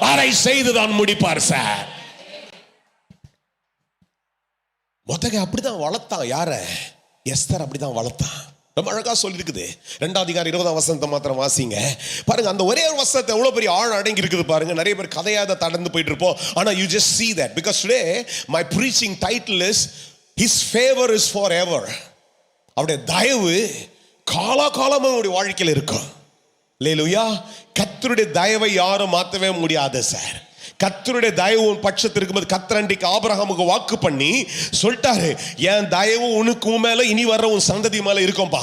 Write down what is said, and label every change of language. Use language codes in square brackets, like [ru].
[ta] அதை செய்துதான் முடிப்பார் சார். மொத்தக அப்படிதான் வளர்த்தான். யார? எஸ்தர் அப்படிதான் வளர்த்தான். ரொம்ப அழகா சொல்லி இருக்குது. 2 அதிகாரம் 20ஆம் வசனத்தை மாத்திரம் வாசிங்க பாருங்க. அந்த ஒரே ஒரு வசனத்தை எவ்வளவு பெரிய ஆழம் அடங்கி இருக்குது பாருங்க. நிறைய பேர் கதையாத தடந்து போயிட்டு இருப்போம். ஆனா [en] you just see that because today my preaching title is His favor is forever. [ta] அவருடைய தயவு காலாகாலமா உங்களுடைய வாழ்க்கையில் இருக்கும். அல்லேலூயா. கர்த்தருடைய தயவை யாரும் மாற்றவே முடியாது சார். கர்த்தருடைய தயவு உன் பட்சத்தில் இருக்கும்போது, கர்த்தர் அன்றைக்கு ஆபிரகாமுக்கு வாக்கு பண்ணி சொல்லிட்டாரு, என் தயவு உனக்கு மேல இனி வர்ற உன் சந்ததி மேல இருக்கும்பா.